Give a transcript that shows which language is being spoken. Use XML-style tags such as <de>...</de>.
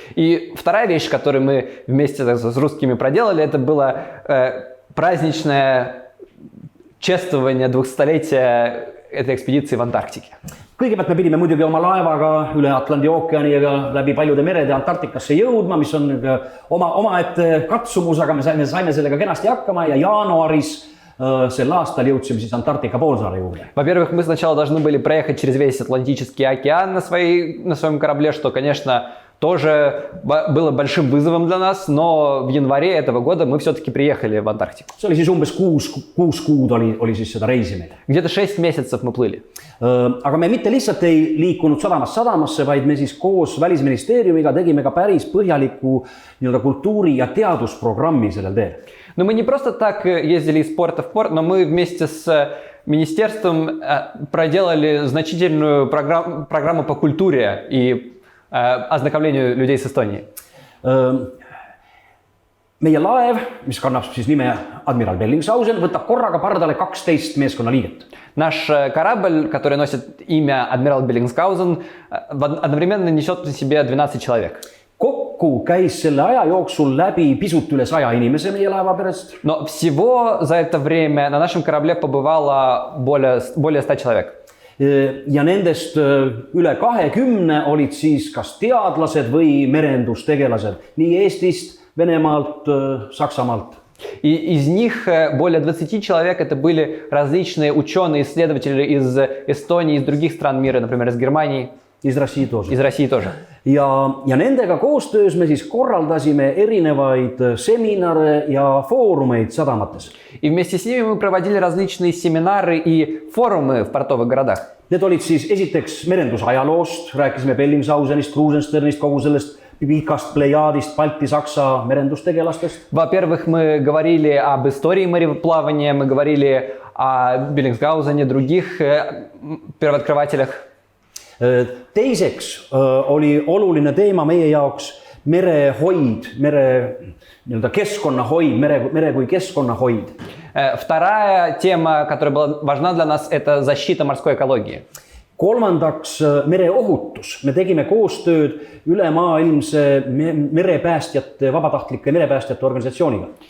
<ru>И вторая вещь, которую мы вместе с русскими проделали, это было праздничное чествование 200-летия этой экспедиции в Антарктике.</ru> <et>Kõigepealt me pidime muidugi oma laevaga üle Atlandi ookeaniga läbi paljude merede Antarktikasse jõudma, mis on omaette katsumus, aga me saime sellega kenasti hakkama ja jaanuaris sel aastal jõudsime siis Antarktika poolsaare juurde.</et> <ru>Во-первых, мы сначала должны были проехать через весь Атлантический океан на своем корабле, что, конечно, тоже было большим вызовом для нас, но в январе этого года мы все-таки приехали в Антарктику.</ru> <et>See oli siis umbes 6 kuud oli siis seda reisi meil.</et> <ru>Где-то 6 месяцев мы плыли.</ru> <et>Aga me mitte lihtsalt ei liikunud sadamasse, vaid me siis koos Välisministeeriumiga tegime ka päris põhjaliku kultuuri- ja teadusprogrammi sellel teel.</et> <ru>Но мы не просто так ездили из порта в порт, но мы вместе с министерством проделали значительную программу по культуре и ознакомлению людей с Эстонией.</ru> <et>Meie laev, mis kannab siis nime Admiral Bellingshausen, võtab korraga pardale 12 meeskonnaliiget.</et> <ru>Наш корабль, который носит имя Адмирал Беллингсгаузен, одновременно несет в себе 12 человек.</ru> <et>Kokku käis selle aja jooksul läbi pisut üle 100 inimese meie laevaperest.</et> <ru>Но всего за это время на нашем корабле побывало более 100 человек.</ru> <et>Ja nendest üle 20 olid siis kas teadlased või merendustegelased nii Eestist, Venemaalt, Saksamaalt.</et> <ru>И из них более 20 человек это были различные ученые, исследователи из Эстонии, из других стран мира, например, из Германии. Из России тоже. Из России тоже.</ru> <et>Ja nendega koostöös me siis korraldasime erinevaid seminare ja foorumeid sadamates.</et> <ru>И вместе с ними мы проводили различные семинары и форумы в портовых городах.</ru> <et>Need olid siis esiteks merendusajaloost, rääkisime Bellingshausenist, Krusensternist, kogu sellest pikast plejaadist Balti-Saksa merendustegelastest.</et> <ru>Во-первых, мы говорили об истории мореплавания, мы говорили о Беллингсгаузене, других первооткрывателях.</ru> <et>Teiseks oli oluline teema meie jaoks merehoid, keskkonnahoid, mere kui keskkonnahoid.</et> <ru>Вторая тема, которая была важна для нас, это защита морской экологии.</ru> <et>Kolmandaks mereohutus. Me tegime koostööd ülemaailmse merepäästjate, vabatahtlikke merepäästjate organisatsiooniga.</et>